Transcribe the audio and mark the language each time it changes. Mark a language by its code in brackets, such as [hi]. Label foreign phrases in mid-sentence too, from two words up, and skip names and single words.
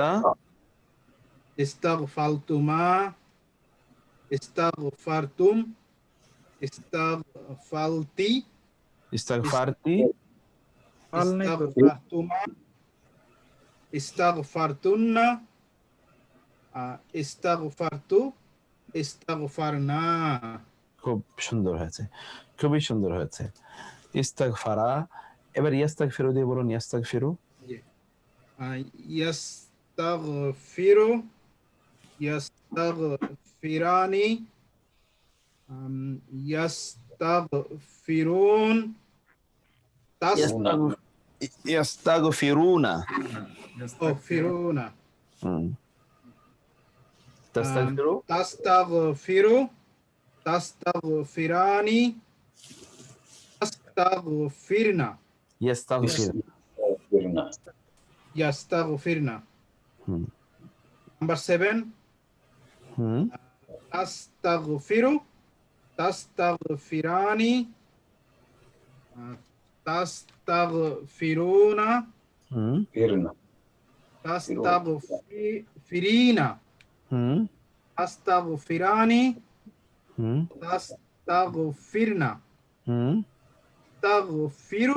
[ar] استغفرتما استغفرتم استغفرتِ ইস্তাগফারতি استغفرتما استغفرتنّ استغفرتُ استغفرنا [bn] খুব সুন্দর হয়েছে খুবই সুন্দর হয়েছে ইস্তাগফারা এবার ইয়াস্তাগফিরু দিয়ে বলুন ইয়াস্তাগফিরু [ar] يستغفرُ يستغفران يستغفرون ইয়াস্তাগফিরুনা ফিরুনা তাস্তাগফিরু تستغفرُ تستغفران تستغفرنَ ইয়াস্তাগফিরনা yastaghfirna [en] number 7 [ar] تستغفرُ تستغفران تستغفرون تستغفرين تستغفران تستغفرن تغفرُ